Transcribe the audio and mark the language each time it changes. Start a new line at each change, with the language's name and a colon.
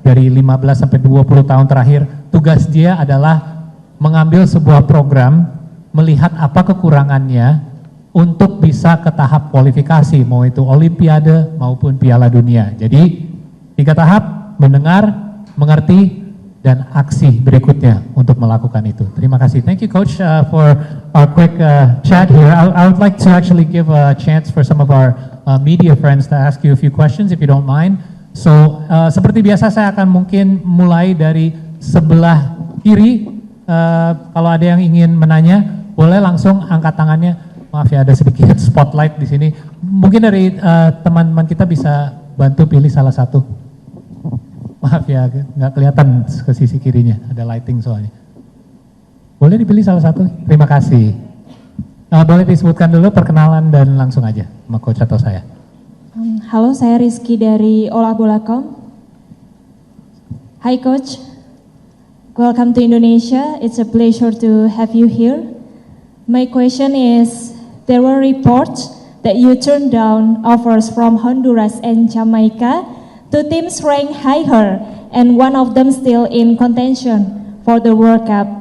Indonesian: dari 15 sampai 20 tahun terakhir, tugas dia adalah mengambil sebuah program, melihat apa kekurangannya untuk bisa ke tahap kualifikasi, mau itu Olimpiade maupun Piala Dunia. Jadi 3 tahap, mendengar, mengerti, dan aksi berikutnya untuk melakukan itu. Terima kasih.
English: Thank you, Coach, for our quick chat here. I would like to actually give a chance for some of our media friends to ask you a few questions, if you don't mind.
Indonesian: So, seperti biasa saya akan mungkin mulai dari sebelah kiri. Kalau ada yang ingin menanya, boleh langsung angkat tangannya. Maaf ya, ada sedikit spotlight di sini. Mungkin dari teman-teman kita bisa bantu pilih salah satu. Maaf ya, nggak kelihatan ke sisi kirinya, ada lighting soalnya. Boleh dipilih salah satu? Terima kasih. Boleh disebutkan dulu perkenalan dan langsung aja sama Coach atau saya. Halo, saya Rizky dari olahbola.com.
English: Hi Coach, welcome to Indonesia. It's a pleasure to have you here. My question is, there were reports that you turned down offers from Honduras and Jamaica. 2 teams ranked higher, and one of them still in contention for the World Cup.